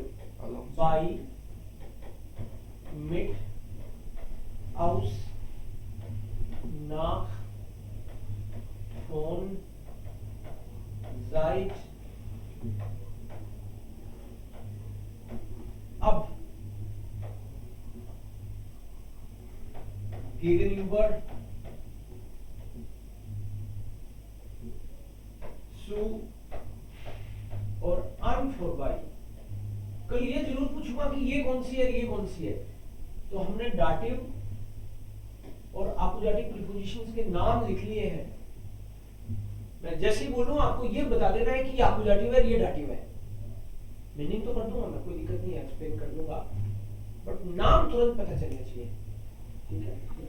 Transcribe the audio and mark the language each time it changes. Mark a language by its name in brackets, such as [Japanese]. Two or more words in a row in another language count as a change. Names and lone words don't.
[German] bei, mit, aus, nach, von, seit. अब gegenüber, zu और an vorbei। [Hindi] कल ये जरूर पूछूंगा कि ये कौन सी है, ये कौन सी है। तो हमने डाटिव और अकुजाटिव प्रीपोजिशंस के नाम लिख लिए हैं। मैं जैसे ही बोलूं आपको ये बता देना है कि ये अकुजाटिव है, ये डाटिव है। मीनिंग तो कर दूंगा मैं, कोई दिक्कत नहीं है, एक्सप्लेन कर दूंगा, बट नाम तुरंत पता चलना चाहिए, ठीक है।